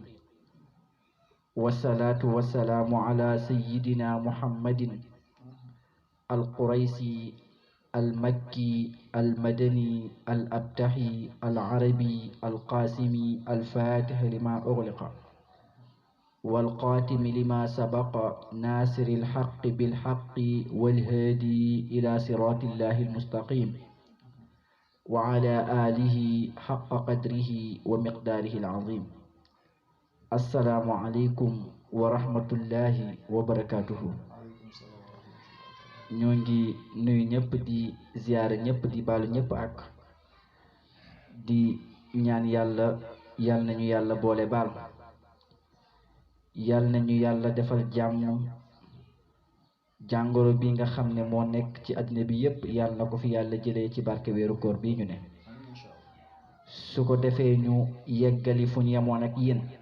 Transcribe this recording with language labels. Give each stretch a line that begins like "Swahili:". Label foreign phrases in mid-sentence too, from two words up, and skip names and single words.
Arabic: والصلاة والسلام على سيدنا محمد القريشي المكي المدني الأبتحي العربي القاسمي الفاتح لما أغلق والقاتم لما سبق ناصر الحق بالحق والهادي إلى صراط الله المستقيم وعلى آله حق قدره ومقداره العظيم. السلام عليكم ورحمة الله وبركاته.
Wolof: ñoo ngi nuyu ñëpp di ziyaare ñëpp di baalu ñëpp ak di ñaan yàlla yal nañu yàlla boole baal, yal nañu yàlla defal jàmm. jàngoro bi nga xam ne moo nekk ci àddina bi yépp yàlla na ko fi yàlla jëlee ci barke weeru koor bii ñu ne, su ko defee ñu yeggali fu ñu yemoon ak yéen.